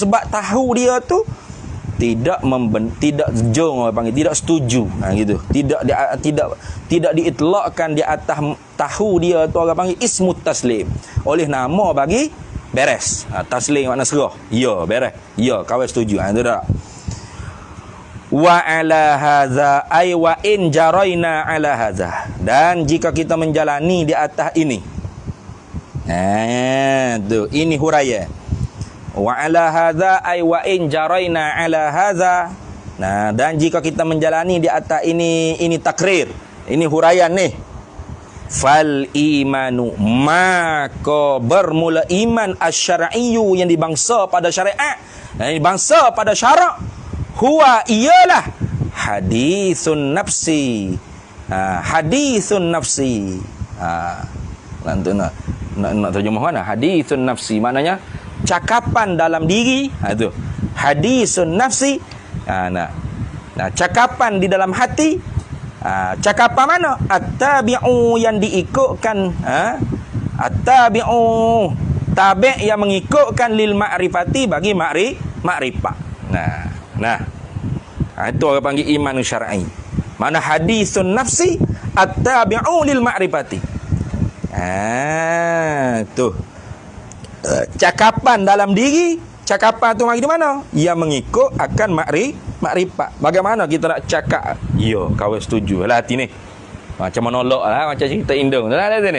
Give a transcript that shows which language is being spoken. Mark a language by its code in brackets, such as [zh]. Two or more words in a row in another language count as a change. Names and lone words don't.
[ms] Sebab tahu dia tu tidak jong, orang panggil tidak setuju. Gitu. Tidak diitlaqkan di atas tahu dia tu, orang panggil [ar] اسم التسليم. [ms] Oleh nama bagi beres. Taslim makna serah. Ya, beres. Ya, kawan setuju. Itu dah. [ar] وعلى هذا أي وإن جرينا على هذا, [ms] dan jika kita menjalani di atas ini. Tu ini huraian. [ar] وعلى هذا أي وإن جرينا على هذا. [ms] Nah, dan jika kita menjalani di atas ini takrir, ini huraian nih. [ar] فالإيمان, [ms] maka bermula iman asyara'iyyu yang dibangsa pada syariat, yang dibangsa pada syarak, huwa ialah [ar] حديث نفس. حديث نفس. [ms] Nanti nak terjemah mana? [ar] حديث نفس [ms] maknanya cakapan dalam diri. Itu [ar] حديث نفس. [ms] Nah, cakapan di dalam hati. Cakapan mana? At-tabi'u yang diikutkan. At-tabi'u, tabi' yang mengikutkan [ar] للمعرفة [ms] bagi ma'rifat. Nah, itu orang panggil iman syar'i. [ar] Mana حديث نفس التابع للمعرفة. [ms] Tuh. Cakapan dalam diri. Cakapan tu mari di mana? Ia mengikut akan makrifat. Bagaimana kita nak cakap? Ya, kawan setuju lah hati ni. Macam menolak lah, macam cerita indung lah ni.